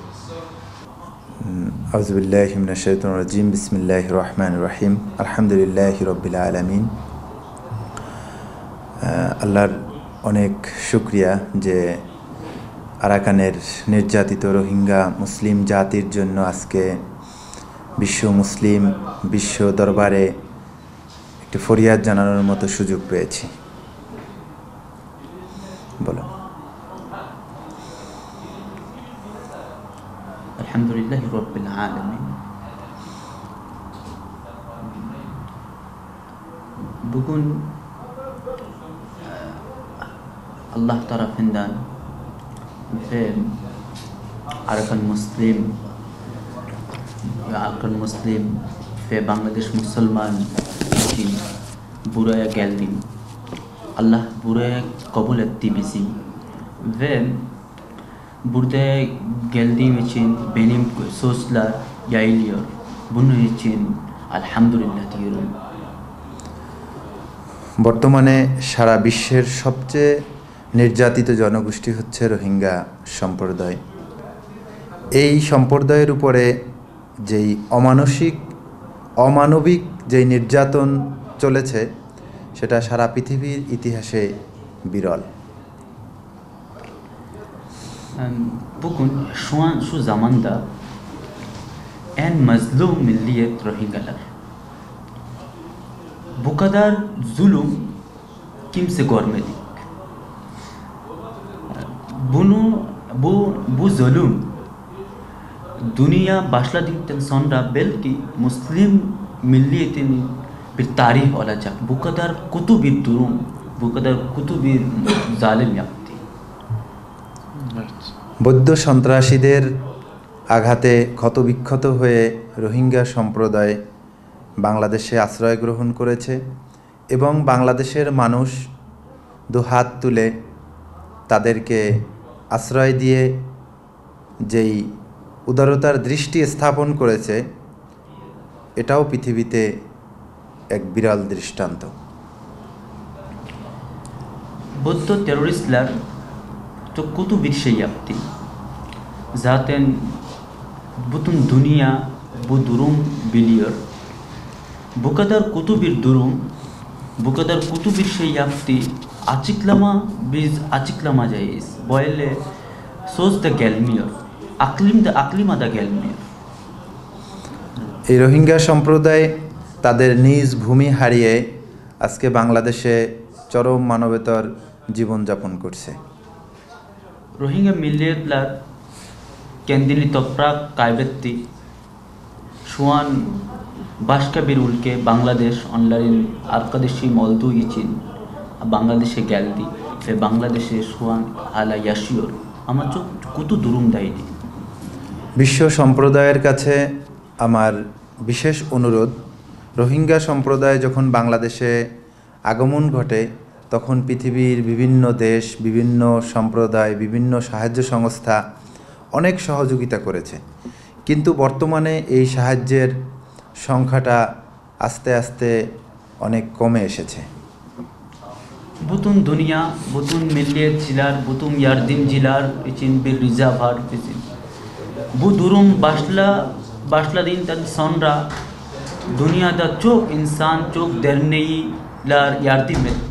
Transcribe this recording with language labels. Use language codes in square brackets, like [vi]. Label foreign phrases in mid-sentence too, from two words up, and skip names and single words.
[ar] أعوذ بالله من الشيطان الرجيم. بسم الله الرحمن الرحيم. الحمد لله رب العالمين. [bn] আল্লাহর অনেক শুকরিয়া যে আরাকানের নির্যাতিত রোহিঙ্গা মুসলিম জাতির জন্য আজকে বিশ্ব দরবারে একটি ফরিয়াদ জানানোর মতো সুযোগ পেয়েছি। বলো। [ar] الحمد لله رب العالمين. [tr] Bugün Allah tarafından ve Arakan Muslim ve Bangladeş Müslüman için buraya geldim. Allah buraya kabul etti bizi ve burada geldiğim için benim sözler yayılıyor. Bunun için elhamdülillah diyorum. [bn] বর্তমানে সারা বিশ্বের সবচেয়ে নির্যাতিত জনগোষ্ঠী হচ্ছে রোহিঙ্গা সম্প্রদায়। এই সম্প্রদায়ের উপরে যেই অমানবিক যেই নির্যাতন চলেছে সেটা সারা পৃথিবীর ইতিহাসে বিরল। [tr] Bugün şu zamanda en mazlum milliyet Rohingyalar. Bu kadar zulüm kimse görmedi. Bu zulüm dünya başladıktan sonra belki Müslim milliyetinin bir tarih olacak. Bu kadar kötü bir durum, bu kadar kötü bir zalim yaptı. [bn] বৌদ্ধ সন্ত্রাসীদের আঘাতে ক্ষতবিক্ষত হয়ে রোহিঙ্গা সম্প্রদায় বাংলাদেশে আশ্রয় গ্রহণ করেছে এবং বাংলাদেশের মানুষ দুহাত তুলে তাদেরকে আশ্রয় দিয়ে যেই উদারতার দৃষ্টি স্থাপন করেছে এটাও পৃথিবীতে এক বিরল দৃষ্টান্ত। [tr] বৌদ্ধ teröristler çok kötü bir şey yaptı. Zaten bütün dünya bu durum biliyor. Bu kadar kötü bir durum, bu kadar kötü bir şey yaptı. Biz açıklamayacağız. Böyle söz de gelmiyor. Aklıma da gelmiyor. [bn] এই রোহিঙ্গা সম্প্রদায় তাদের নিজ ভূমি হারিয়ে আজকে বাংলাদেশে চরম মানবেতর জীবনযাপন করছে। [tr] Rohingya milliyetler kendini toprak kaybetti. Şu an başka bir ülke Bangladeş onların arkadaşı olduğu için Bangladeş'e geldi ve Bangladeş'e şu an hala yaşıyor. Ama çok kötü durumdaydı. [bn] বিশ্ব সম্প্রদায়ের কাছে আমার বিশেষ অনুরোধ, রোহিঙ্গা সম্প্রদায় যখন বাংলাদেশে আগমন ঘটে তখন পৃথিবীর বিভিন্ন দেশ, বিভিন্ন সম্প্রদায়, বিভিন্ন সাহায্য সংস্থা অনেক সহযোগিতা করেছে, কিন্তু বর্তমানে এই সাহায্যের সংখ্যাটা আস্তে আস্তে অনেক কমে eşece. [tr] Bütün dünya, bütün milliyetçiler, bütün yardımcılar için bir rica var bizim. Bu durum başladığından sonra dünyada çok insan, çok dernekler yardım etti.